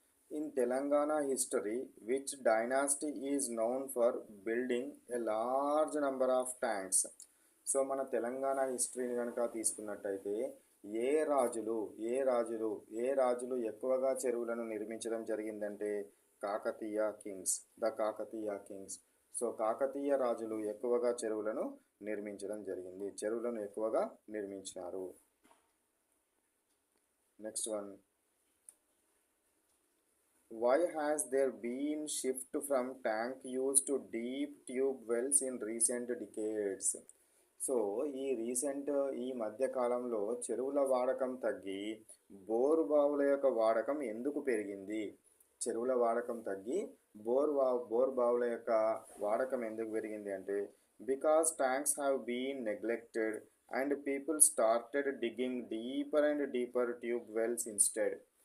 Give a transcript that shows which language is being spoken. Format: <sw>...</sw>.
<en>In Telangana history, which dynasty is known for building a large number of tanks?</en> <te>So మన తెలంగాణ హిస్టరీని కనుక తీసుకున్నట్టయితే ఏ రాజులు ఏ రాజులు ఏ రాజులు ఎక్కువగా చెరువులను నిర్మించడం జరిగిందంటే</te> <en>Kakatiya kings, the Kakatiya kings.</en> <te>So Kakatiya రాజులు ఎక్కువగా చెరువులను నిర్మించడం జరిగింది, చెరువులను ఎక్కువగా నిర్మించినారు.</te> <en>Next one. Why has there been shift from tank use to deep tube wells in recent decades?</en> <te>So ఈ మధ్య కాలంలో చెరువుల వాడకం తగ్గి బోరు బావుల యొక్క వాడకం ఎందుకు పెరిగింది? చెరువుల వాడకం తగ్గి బోర్ బావుల యొక్క వాడకం ఎందుకు పెరిగింది అంటే</te> <en>Because tanks have been neglected and people started digging deeper and deeper tube wells instead.</en>